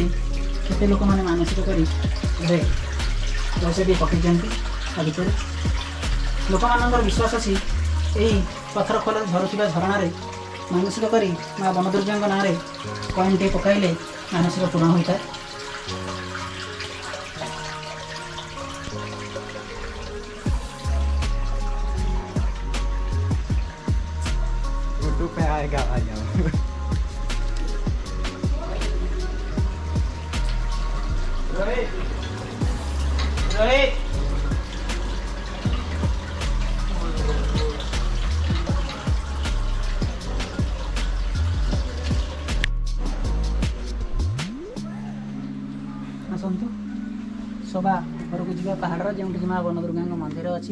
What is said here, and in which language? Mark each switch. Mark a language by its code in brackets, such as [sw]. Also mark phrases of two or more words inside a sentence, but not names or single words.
[or] କେତେ ଲୋକମାନେ ମାନସିକ କରି ଘରେ ପଇସାଟିଏ ପକାଇଛନ୍ତି ତା ଭିତରେ। ଲୋକମାନଙ୍କର ବିଶ୍ୱାସ ଅଛି ଏହି ପଥର ଖୋଲରେ ଝରୁଥିବା ଝରଣାରେ ମାନସିକ କରି ମା ବନଦୁର୍ଗାଙ୍କ ନାଁରେ କଏନ୍ଟିଏ ପକାଇଲେ ମାନସିକ ପୂରଣ ହୋଇଥାଏ। [hi] यूट्यूब पे आएगा भाई [or] रोहित रोहित ଆସନ୍ତୁ ସବା ଉପରକୁ ଯିବା ପାହାଡ଼ର, ଯେଉଁଠିକି ମା ବନଦୁର୍ଗାଙ୍କ ମନ୍ଦିର ଅଛି।